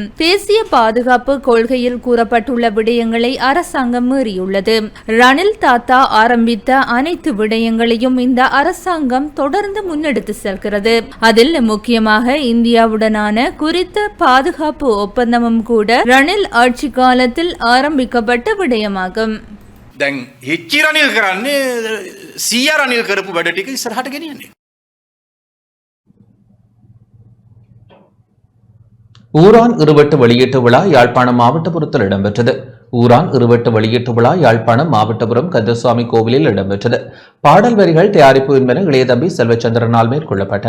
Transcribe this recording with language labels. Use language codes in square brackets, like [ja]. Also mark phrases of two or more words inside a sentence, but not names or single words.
[ta] தேசிய பாதுகாப்பு கொள்கையில் கூறப்பட்டுள்ள விடயங்களை அரசாங்கம் மீறியுள்ளது. ரணில் தாத்தா ஆரம்பித்த அனைத்து விடயங்களையும் இந்த அரசாங்கம் தொடர்ந்து முன்னெடுத்து செல்கிறது. அதில் முக்கியமாக இந்தியாவுடனான குறித்த பாதுகாப்பு ஒப்பந்தமும் கூட ரணில் ஆட்சி காலத்தில் ஆரம்பிக்கப்பட்ட விடயமாகும். [si] දැන් හිච්චි රනිල් කරන්නේ සීයා රනිල් කරපු වැඩ ටික ඉස්සරහට ගෙනියන්නේ. [ta] ஊரான் இருவட்டு வெளியீட்டு விழா யாழ்ப்பாணம் மாவட்டபுரத்தில் இடம்பெற்றது. ஊரான் இருவட்டு வெளியீட்டு விழா யாழ்ப்பாணம் மாவட்டபுரம் கந்தசுவாமி கோவிலில் இடம்பெற்றது. பாடல் வரிகள் தயாரிப்பு என்பன இளையதம்பி செல்வச்சந்திரனால் மேற்கொள்ளப்பட்டன.